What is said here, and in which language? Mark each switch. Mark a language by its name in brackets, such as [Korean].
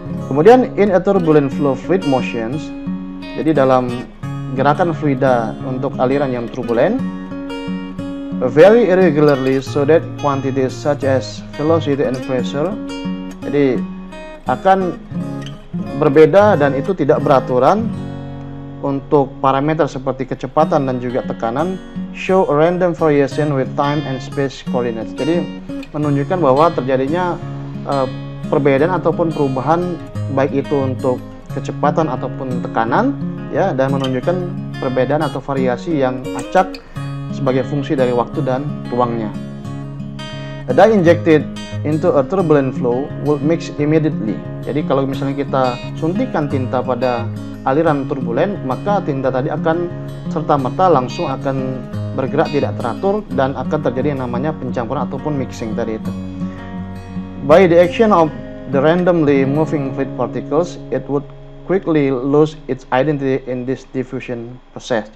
[Indonesian] Kemudian [English] in a turbulent flow fluid motions, [Indonesian] jadi dalam gerakan fluida untuk aliran yang turbulen, [English] very irregularly so that quantities such as velocity and pressure, [Indonesian] jadi akan berbeda dan itu tidak beraturan untuk parameter seperti kecepatan dan juga tekanan, [English] show a random variation with time and space coordinates. [Indonesian] Jadi menunjukkan bahwa terjadinya perbedaan ataupun perubahan baik itu untuk kecepatan ataupun tekanan, ya, dan menunjukkan perbedaan atau variasi yang acak sebagai fungsi dari waktu dan ruangnya. [English] A dye injected into a turbulent flow will mix immediately. [Indonesian] Jadi kalau misalnya kita suntikan tinta pada aliran turbulen, maka tinta tadi akan serta-merta langsung akan bergerak tidak teratur dan akan terjadi yang namanya pencampuran ataupun mixing tadi itu. [English] By the action of the randomly moving fluid particles, it would quickly lose its identity in this diffusion process.